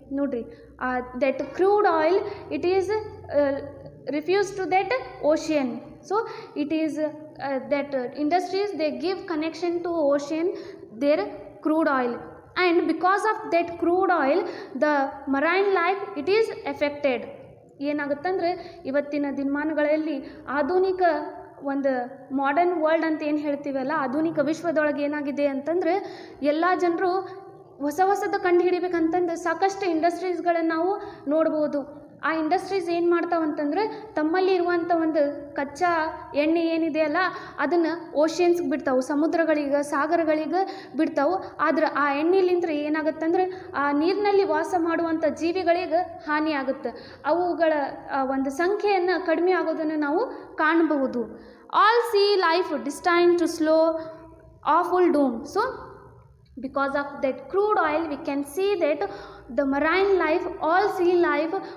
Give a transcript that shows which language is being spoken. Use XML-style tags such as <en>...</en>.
<kn>Nodri,</kn> <en>that crude oil, it is refused to that ocean. So it is that industries, they give connection to ocean their crude oil, and because of that crude oil the marine life it is affected.</en> <kn>ಏನಾಗುತ್ತಂದ್ರೆ ಇವತ್ತಿನ ದಿನಮಾನಗಳಲ್ಲಿ ಆಧುನಿಕ ಒಂದು modern world ಅಂತ ಏನು ಹೇಳ್ತೀವಲ್ಲ, ಆಧುನಿಕ ವಿಶ್ವದೊಳಗೆ ಏನಾಗಿದೆ ಅಂತಂದರೆ, ಎಲ್ಲ ಜನರು ಹೊಸದು ಕಂಡು ಹಿಡಿಬೇಕಂತಂದು ಸಾಕಷ್ಟು ಇಂಡಸ್ಟ್ರೀಸ್ಗಳನ್ನು ನಾವು ನೋಡ್ಬೋದು. ಆ ಇಂಡಸ್ಟ್ರೀಸ್ ಏನು ಮಾಡ್ತಾವಂತಂದ್ರೆ, ತಮ್ಮಲ್ಲಿ ಇರುವಂಥ ಒಂದು ಕಚ್ಚಾ ಎಣ್ಣೆ ಏನಿದೆಯಲ್ಲ ಅದನ್ನು ಓಷನ್ಸ್ಗೆ ಬಿಡ್ತಾವೆ, ಸಮುದ್ರಗಳಿಗೆ, ಸಾಗರಗಳಿಗೆ ಬಿಡ್ತಾವೆ. ಆದ್ರೆ ಆ ಎಣ್ಣೆಲಿಂದ ಏನಾಗುತ್ತಂದ್ರೆ, ಆ ನೀರಿನಲ್ಲಿ ವಾಸ ಮಾಡುವಂಥ ಜೀವಿಗಳಿಗೆ ಹಾನಿ ಆಗುತ್ತೆ, ಅವುಗಳ ಒಂದು ಸಂಖ್ಯೆಯನ್ನು ಕಡಿಮೆ ಆಗೋದನ್ನು ನಾವು ಕಾಣಬಹುದು.</kn> <en>All sea life destined to slow awful doom. So because of that crude oil we can see that the marine life, all sea life,</en>